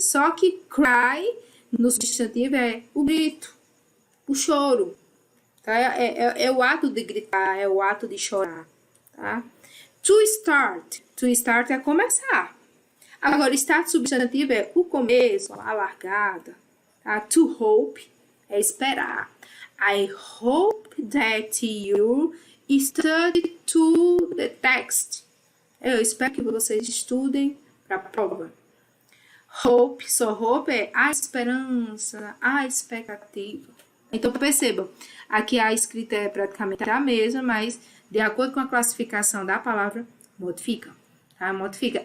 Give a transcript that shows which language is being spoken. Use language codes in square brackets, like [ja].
[pt] Só que cry, no substantivo, é o grito, o choro. Tá? É o ato de gritar, é o ato de chorar. Tá? To start. To start é começar. Agora, start substantivo é o começo, a largada. Tá? To hope é esperar. [en] I hope that you study to the text. [pt] Eu espero que vocês estudem para a prova. Hope, só hope é a esperança, a expectativa. Então, percebam, aqui a escrita é praticamente a mesma, mas de acordo com a classificação da palavra, modifica. Tá? Modifica.